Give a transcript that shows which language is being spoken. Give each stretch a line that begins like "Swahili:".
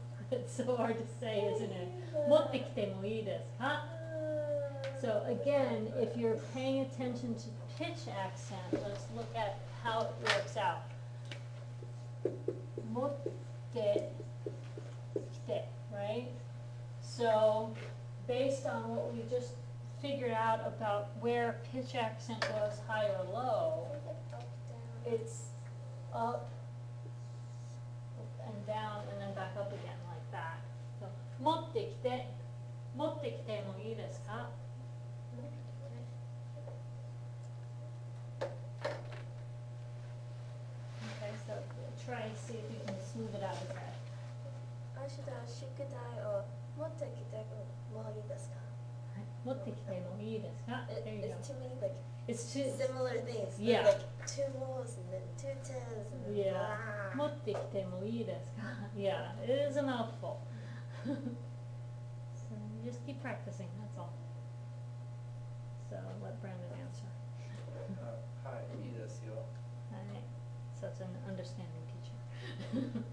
English: It's so hard to say, isn't it?
Japanese: 持ってきてもいいですか?
English: So again, if you're paying attention to pitch accent, let's look at how it works out.
Japanese: 持ってきて,
English: right? So based on what we just figured out about where pitch accent goes high or low, it's up and down and then back up again like that.
Japanese: So 持ってきてもいいですか?
English: Okay, so try and see if you can smooth it out a bit.
Japanese: 明日宿題を持ってきてもいいですか? 持ってきてもいいですか?
English: There you go. It's too many like It's too, similar things. Yeah. Like 2 moles and then 2 tens and yeah. blah.
Japanese: 持ってきてもいいですか?
English: Yeah, it is a mouthful. So you just keep practicing, that's all. So let Brandon answer.
Japanese: はい、いいですよ。はい。
English: Such an understanding teacher.